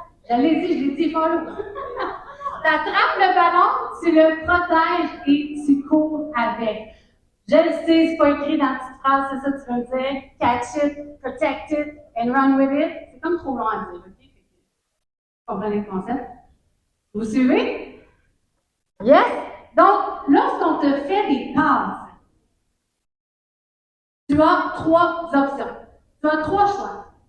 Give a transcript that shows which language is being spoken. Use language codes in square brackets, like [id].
[fr] Je l'ai dit follow. Tu attrapes le ballon, tu le protèges et tu cours avec. Je le sais, c'est pas écrit dans la petite phrase, c'est ça que tu veux dire. [en] Catch it, protect it, and run with it. [fr] C'est comme trop long à dire, ok? Vous comprenez le concept? Vous suivez? Yes? Donc, lorsqu'on te fait des passes, tu as 3 options. Tu as 3 choix.